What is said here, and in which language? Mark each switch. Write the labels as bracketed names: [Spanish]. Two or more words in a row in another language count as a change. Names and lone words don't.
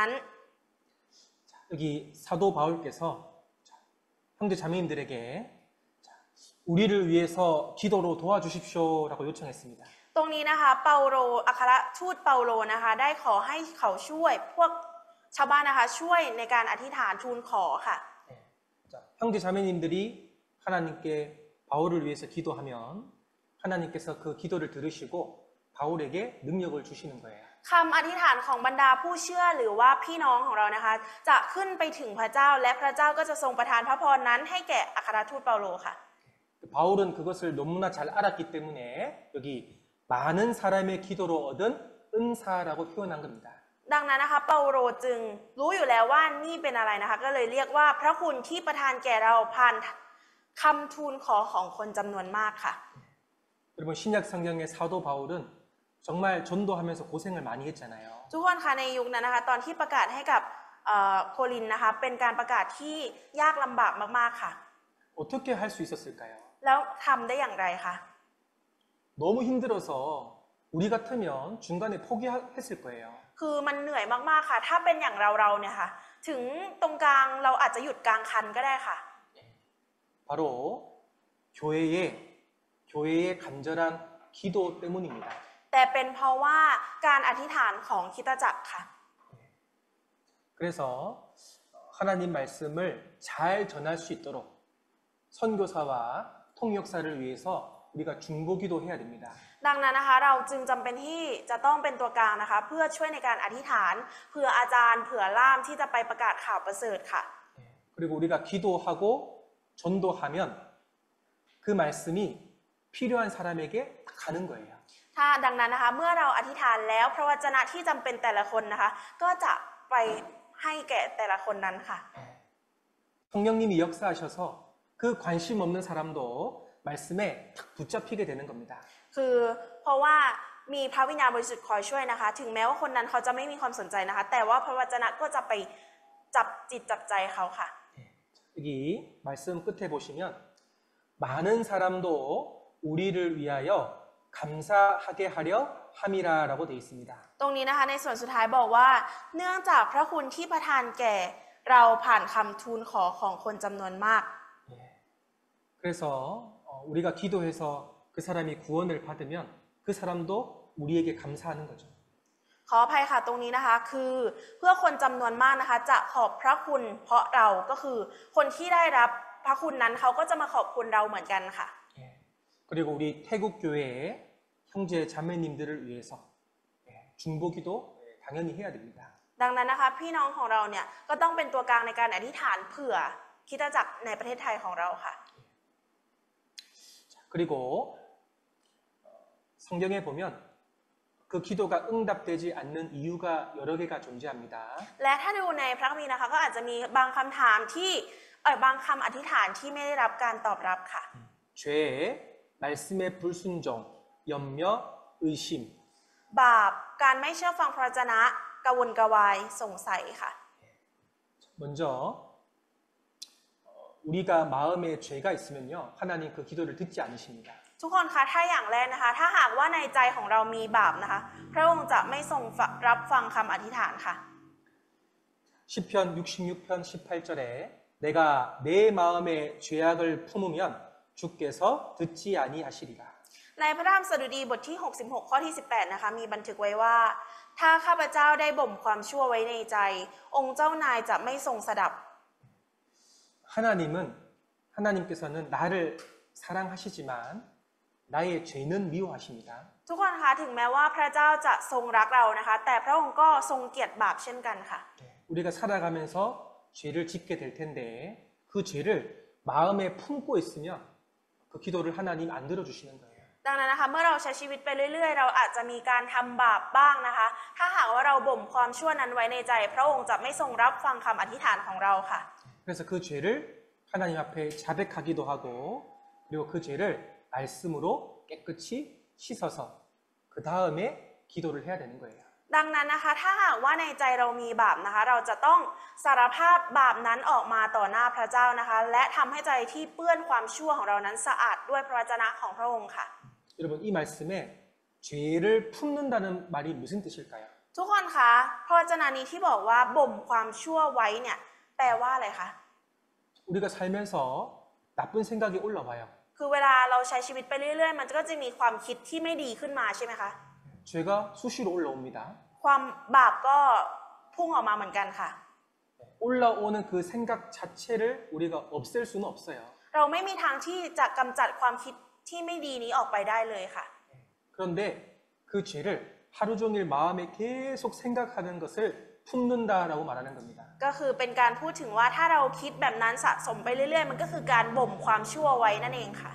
[Korean] 여기 사도 바울께서 형제 자매님들에게 우리를 위해서 기도로 도와주십시오라고 요청했습니다. [Thai] ตรงนี้นะคะเปาโลอัครทูตเปาโลนะคะได้ขอให้เขาช่วยพวกชาวบ้านนะคะช่วยในการอธิษฐานทูลขอค่ะ [Korean] 자, 형제 자매님들이 하나님께 바울을 위해서 기도하면 하나님께서 그 기도를 들으시고 바울에게 능력을 주시는 거예요. [Thai] คำอธิษฐานของบรรดาผู้เชื่อหรือว่าพี่น้องของเรานะคะจะขึ้นไปถึงพระเจ้าและพระเจ้าก็จะทรงประทานพระพรนั้นให้แก่อัครทูตเปาโลค่ะ [Korean] 바울은 그것을 너무나 잘 알았기 때문에 여기 많은 사람의 기도로 얻은 은사라고 표현한 겁니다. [Thai] ดังนั้นนะคะเปาโลจึงรู้อยู่แล้วว่านี่เป็นอะไรนะคะก็เลยเรียกว่าพระคุณที่ประทานแก่เราผ่านคำทูลขอของคนจำนวนมากค่ะ [Korean] 여러분 신약 성경의 사도 바울은 정말 전도하면서 고생을 많이 했잖아요. [Thai] ทุกคนคะในยุคนั้นนะคะตอนที่ประกาศให้กับโครินธ์นะคะเป็นการประกาศที่ยากลำบากมากๆค่ะ [Korean] 어떻게 할 수 있었을까요? [Thai] แล้วทำได้อย่างไรคะ [Korean] 너무 힘들어서 우리 같으면 중간에 포기했을 거예요. [Thai] คือมันเหนื่อยมากๆค่ะ ถ้าเป็นอย่างเราเนี่ยค่ะถึงตรงกลางเราอาจจะหยุดกลางคันก็ได้ค่ะ [Korean] 바로 교회의 간절한 기도 때문입니다. [Thai] แต่เป็นเพราะว่าการอธิษฐานของคริสตจักรค่ะ [Korean] 그래서 하나님 말씀을 잘 전할 수 있도록 선교사와 통역사를 위해서 우리가 중보기도 해야 됩니다. [Thai] ดังนั้นนะคะเราจึงจำเป็นที่จะต้องเป็นตัวกลางนะคะเพื่อช่วยในการอธิษฐานเผื่ออาจารย์เผื่อล่ามที่จะไปประกาศข่าวประเสริฐค่ะ [Korean] 그리고 우리가 기도하고 전도하면 그 말씀이 필요한 사람에게 가는 거예요. [Thai] ถ้าดังนั้นนะคะเมื่อเราอธิษฐานแล้วพระวจนะที่จำเป็นแต่ละคนนะคะก็จะไปให้แก่แต่ละคนนั้นค่ะ [Korean] 성령님이 역사하셔서 그 관심 없는 사람도 말씀에 탁 붙잡히게 되는 겁니다. [Thai] คือเพราะว่ามีพระวิญญาณบริสุทธิ์คอยช่วยนะคะ ถึงแม้ว่าคนนั้นเขาจะไม่มีความสนใจนะคะ แต่ว่าพระวจนะก็จะไปจับจิตจับใจเขาค่ะ [Korean] 여기 말씀 끝에 보시면 많은 사람도 우리를 위하여 감사하게 하려 함이라라고 되어 있습니다. [Thai] ตรงนี้นะคะในส่วนสุดท้ายบอกว่า เนื่องจากพระคุณที่ประทานแก่เราผ่านคำทูลขอของคนจำนวนมาก [Korean] 그래서 우리가 기도해서 그 사람이 구원을 받으면 그 사람도 우리에게 감사하는 거죠. [Thai] ขออภัยค่ะตรงนี้นะคะคือเพื่อคนจำนวนมากนะคะจะขอบพระคุณเพราะเราก็คือคนที่ได้รับพระคุณนั้นเขาก็จะมาขอบคุณเราเหมือนกันค่ะ [Korean] 그리고 우리 태국 교회의 형제 자매님들을 위해서 중보기도 당연히 해야 됩니다. [Thai] ดังนั้นนะคะพี่น้องของเราเนี่ยก็ต้องเป็นตัวกลางในการอธิษฐานเผื่อคริสตจักรในประเทศไทยของเราค่ะ [Korean] 그리고 성경에 보면 그 기도가 응답되지 않는 이유가 여러 개가 존재합니다. [Thai] และถ้าดูในพระคัมภีร์นะคะก็อาจจะมีบางคำถามที่บางคำอธิษฐานที่ไม่ได้รับการตอบรับค่ะ [Korean] 죄, 말씀의 불순종, 염려, 의심. [Thai] บาปการไม่เชื่อฟังพระวจนะกวนกวายสงสัยค่ะ [Korean] 먼저 우리가 마음에 죄가 있으면요 하나님 그 기도를 듣지 않으십니다. [Thai] ทุกคนคะถ้าอย่างแรกนะคะถ้าหากว่าในใจของเรามีบาปนะคะพระองค์จะไม่ทรงรับฟังคำอธิษฐานค่ะ [Korean] 시편 66편 18절에 내가 내 마음에 죄악을 품으면 주께서 듣지 아니하시리라. [Thai] ในพระธรรมสดุดีบทที่66ข้อที่18นะคะมีบันทึกไว้ว่าถ้าข้าพเจ้าได้บ่มความชั่วไว้ในใจ องค์เจ้านายจะไม่ทรงสดับ [Korean] 하나님께서는 나를 사랑하시지만 나의 죄는 미워하십니다. [Thai] ทุกคนคะถึงแม้ว่าพระเจ้าจะทรงรักเรานะคะ แต่พระองค์ก็ทรงเกลียดบาปเช่นกันค่ะ [Korean] 우리가 살아가면서 죄를 짓게 될 텐데 그 죄를 마음에 품고 있으면 그 기도를 하나님 안 들어주시는 거예요. [Thai] ดังนั้นนะคะเมื่อเราใช้ชีวิตไปเรื่อยๆเราอาจจะมีการทำบาปบ้างนะคะ ถ้าหากว่าเราบ่มความชั่วนั้นไว้ในใจ พระองค์จะไม่ทรงรับฟังคำอธิษฐานของเราค่ะ [Korean] 그래서 그 죄를 하나님 앞에 자백하기도 하고 그리고 그 죄를 말씀으로 깨끗이 씻어서 그 다음에 기도를 해야 되는 거예요. [Thai] ดังนั้นนะคะถ้าหากว่าในใจเรามีบาปนะคะเราจะต้องสารภาพบาปนั้นออกมาต่อหน้าพระเจ้านะคะและทำให้ใจที่เปื้อนความชั่วของเรานั้นสะอาดด้วยพระวจนะของพระองค์ค่ะ [Korean] 여러분 이 말씀에 죄를 품는다는 말이 무슨 뜻일까요? [Thai] ทุกคนคะพระวจนะนี้ที่บอกว่าบ่มความชั่วไว้เนี่ยแปลว่าอะไรคะ [Korean] 우리가 살면서 나쁜 생각이 올라와요. [Thai] คือเวลาเราใช้ชีวิตไปเรื่อยๆมันก็จะมีความคิดที่ไม่ดีขึ้นมาใช่ไหมคะ [Korean] 죄가 수시로 올라옵니다. [Thai] ความบาปก็พุ่งออกมาเหมือนกันค่ะ [Korean] 올라오는 그 생각 자체를 우리가 없앨 수는 없어요. [Thai] เราไม่มีทางที่จะกำจัดความคิดที่ไม่ดีนี้ออกไปได้เลยค่ะ [Korean] 그런데 그 죄를 하루 종일 마음에 계속 생각하는 것을 품는다라고 말하는 겁니다. [Thai] ก็คือเป็นการพูดถึงว่าถ้าเราคิดแบบนั้นสะสมไปเรื่อยๆมันก็คือการบ่มความชั่วไว้นั่นเองค่ะ